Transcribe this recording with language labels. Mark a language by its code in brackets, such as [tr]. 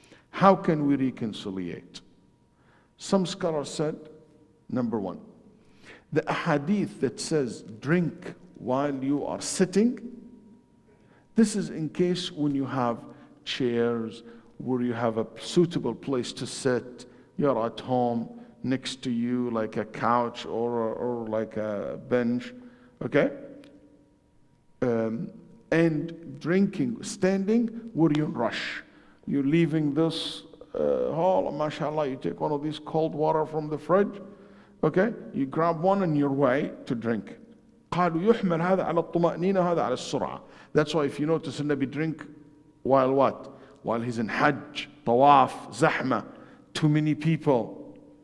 [en] How can we reconciliate? Some scholars said, number one, the ahadith that says drink while you are sitting, this is in case when you have chairs, where you have a suitable place to sit, you're at home, next to you like a couch or like a bench, okay? And drinking, standing, where you rush. You're leaving this hall, mashallah, you take one of these cold water from the fridge, okay? You grab one on your way to drink. [ar] قالوا يحمل هذا على الطمأنينة وهذا على السرعة. [en] That's why if you notice the Nabi drink while what? While he's in Hajj, Tawaf, Zahma, too many people.